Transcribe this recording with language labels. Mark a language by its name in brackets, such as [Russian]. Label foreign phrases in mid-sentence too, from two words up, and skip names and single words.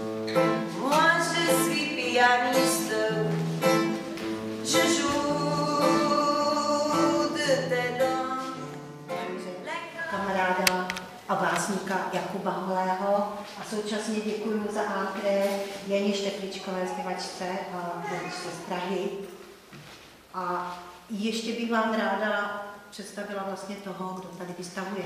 [French] Moi je suis pianiste, je joue de tes dents. [Czech] Kamaráda a básníka Jakuba Holého a současně děkuji za antré Janě Štepličkové, zpěvačce a herečce z Prahy. A ještě bych vám ráda představila vlastně toho, kdo tady vystavuje.